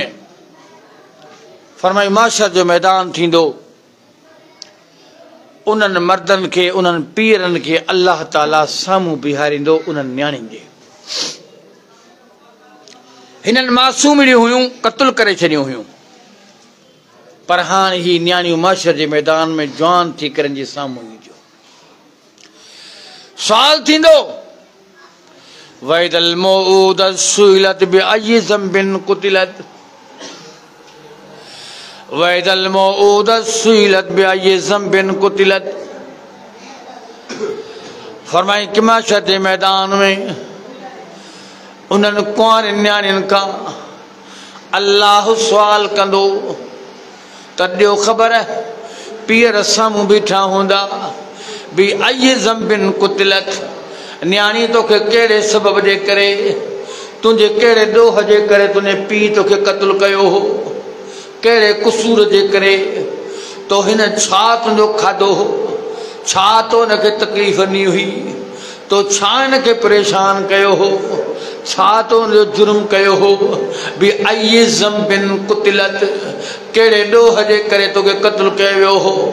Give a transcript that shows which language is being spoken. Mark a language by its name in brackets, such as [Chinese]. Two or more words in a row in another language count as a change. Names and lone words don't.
[Sindhi] फरमाई माशर जो मैदान थींदो, उन्हनि मर्दनि खे, उन्हनि पीरनि खे अल्लाह ताला साम्हूं बीहारींदो उन्हनि नियाणियुनि जे। हिननि मासूमिड़ियूं हुयूं, क़त्ल करे छॾियूं हुयूं। पर हाणे ही न्याणियूं माशर जे मैदान में जवान थी करे जे साम्हूं ईंदियूं। सुवाल थींदो [Arabic] وإذا الموءودة سئلت بأي ذنب قتلت, وإذا الموءودة سئلت بأي ذنب قتلت. [Sindhi] फरमाई कि माशर जे मैदान में उन्हनि कुंवारियुनि न्याणियुनि खां अल्लाह सुवाल कंदो त ॾियो ख़बर पीअर साम्हूं बीठा हूंदा [Arabic] بأي ذنب قتلت, [Sindhi] न्याणी तोखे कहिड़े सबब जे करे तुंहिंजे कहिड़े ॾोह जे करे तुंहिंजे पीउ तोखे क़त्ल कयो हो, कहिड़े कुसूर जे करे तो हिन छा तुंहिंजो खाधो हो, छा तो हिनखे तकलीफ़ ॾिनी हुई, तो छा हिनखे परेशान कयो हो, छा तो हुनजो जुर्म कयो हो [Arabic] بأي ذنب قتلت, [Sindhi] कहिड़े ॾोह जे करे तोखे क़त्ल कयो वियो हो।